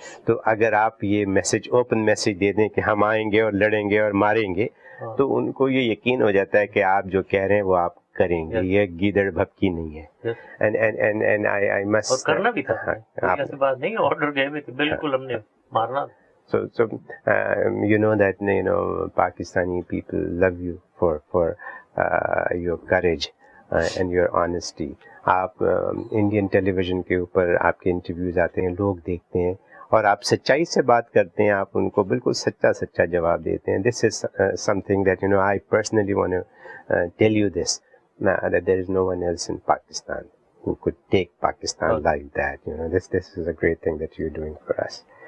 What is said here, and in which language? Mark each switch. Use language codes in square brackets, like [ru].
[hi] तो अगर आप ये मैसेज, ओपन मैसेज दे दें कि हम आएंगे और लड़ेंगे और मारेंगे, तो उनको ये यकीन हो जाता है कि आप जो कह रहे हैं वो आप करेंगे। ये गीदड़ भपकी नहीं है। [en] and I must, [hi] और करना भी था। ऐसी बात नहीं, ऑर्डर गए हुए थे, बिल्कुल हमने मारना। [en] So you know that Pakistani people love you for your courage and your honesty. [hi] आप इंडियन टेलीविज़न के ऊपर आपके इंटरव्यूज़ आते हैं, लोग देखते हैं और आप सच्चाई से बात करते हैं, आप उनको बिल्कुल सच्चा जवाब देते हैं. [en] This is something that I personally want to tell you this, that there is no one else in Pakistan who could take Pakistan like that. This is a great thing that you're doing for us.